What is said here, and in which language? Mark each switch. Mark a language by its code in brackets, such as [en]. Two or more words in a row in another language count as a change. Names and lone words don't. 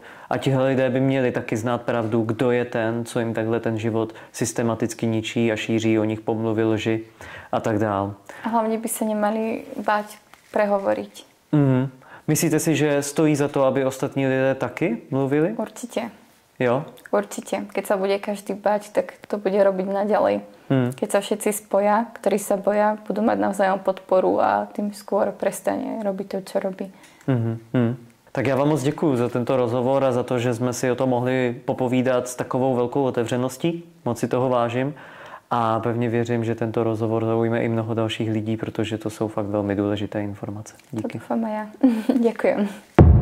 [cs] A tihle lidé by měli taky znát pravdu, kdo je ten, co jim takhle ten život systematicky ničí a šíří o nich pomluvy, lži a tak dál. [sk] A hlavně by se nemali báť prehovoriť. [cs] Myslíte si, že stojí za to, aby ostatní lidé taky mluvili? [sk] Určite. [cs] Jo? [sk] Určite. Keď sa bude každý báť, tak to bude robiť naďalej. Keď sa všetci spoja, ktorí sa boja, budú mať navzájom podporu a tým skôr prestane robiť to, čo robí. [cs] Tak já vám moc děkuju za tento rozhovor a za to, že jsme si o tom mohli popovídat s takovou velkou otevřeností. Moc si toho vážím a pevně věřím, že tento rozhovor zaujme i mnoho dalších lidí, protože to jsou fakt velmi důležité informace. Díky. To doufám a já. Děkujem.